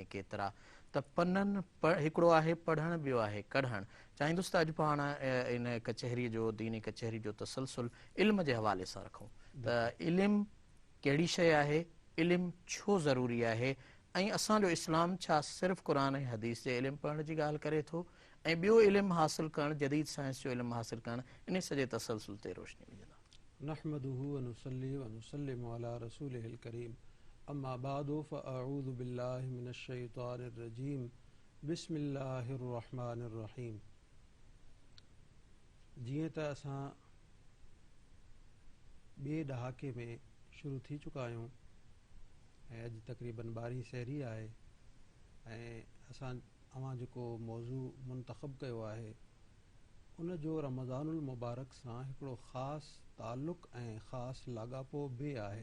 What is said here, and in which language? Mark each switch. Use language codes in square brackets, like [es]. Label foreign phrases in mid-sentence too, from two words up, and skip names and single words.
[sd] केतिरा त पननि हिकिड़ो आहे पढ़णु ॿियो आहे कढणु चाहींदुसि त अॼु पाण इन कचहरीअ जो दीनी कचहरी जो तसलसुल इल्म जे हवाले सां रखूं त इल्मु कहिड़ी शइ आहे इल्मु छो ज़रूरी आहे ऐं असांजो इस्लाम छा सिर्फ़ु क़ुर ऐं हदीस जे इल्मु पढ़ण जी ॻाल्हि करे थो ऐं ॿियो इल्मु हासिलु करणु जदीद साइंस जो इल्मु हासिलु करणु इन सॼे तसलसुल ते रोशनी विझंदा [ar] نحمده ونصلي ونسلم على رسوله الكريم أما بعد فأعوذ بالله من الشيطان الرجيم بسم الله الرحمن الرحيم. [sd] जीअं त असां ॿिए ॾहाके में शुरू थी चुका आहियूं ऐं अॼु तक़रीबन 12 सहरी आहे ऐं असां अवां जेको मौज़ू मुंतख़ब कयो आहे उन जो रमज़ानुल मुबारक सां हिकिड़ो ख़ासि ताल्लुक़ ऐं ख़ासि लाॻापो बि आहे।